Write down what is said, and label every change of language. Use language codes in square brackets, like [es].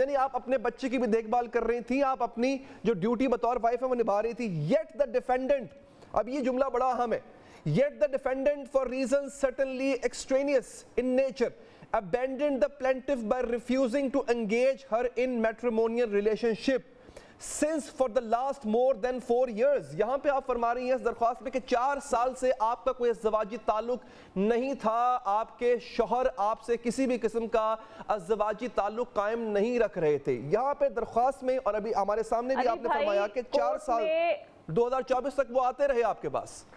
[ur] یعنی آپ اپنے بچے کی بھی دیکھ بھال کر رہی تھیں, آپ اپنی جو ڈیوٹی بطور وائف ہے وہ نبھا رہی تھی. [en] Yet the defendant, [ur] اب یہ جملہ بڑا اہم ہے, [en] yet the defendant for reasons certainly extraneous in nature abandoned the plaintiff by refusing to engage her in matrimonial relationship since for the last more than 4 years. [ur] یہاں پہ آپ فرما رہی ہیں اس درخواست میں کہ 4 سال سے آپ کا کوئی ازدواجی تعلق نہیں تھا, آپ کے شوہر آپ سے کسی بھی قسم کا ازدواجی تعلق قائم نہیں رکھ رہے تھے. یہاں پہ درخواست میں, اور ابھی ہمارے سامنے بھی آپ نے فرمایا کہ 4 سال 2024 تک وہ آتے رہے آپ کے پاس.